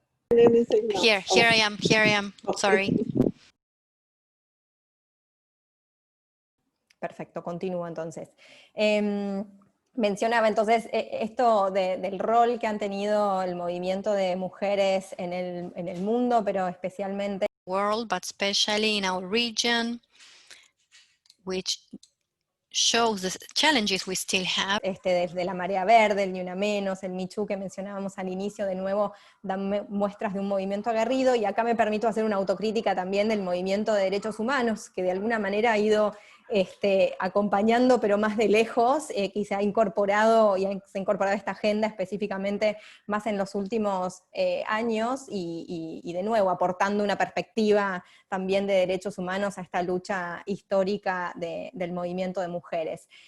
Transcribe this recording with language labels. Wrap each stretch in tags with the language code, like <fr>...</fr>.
<en>Here I am, sorry.</en> <es>Perfecto, continúo entonces. mencionaba entonces esto del rol que han tenido el movimiento de mujeres en el mundo, pero especialmente</es> <en>world, but especially in our region, which shows the challenges we still have.</en> <es>Desde la Marea Verde, el Ni Una Menos, el Me Too que mencionábamos al inicio, de nuevo dan muestras de un movimiento aguerrido, y acá me permito hacer una autocrítica también del movimiento de derechos humanos, que de alguna manera ha ido acompañando, pero más de lejos, que se ha incorporado, se ha incorporado esta agenda específicamente más en los últimos años, y de nuevo aportando una perspectiva también de derechos humanos a esta lucha histórica del movimiento de mujeres.</es>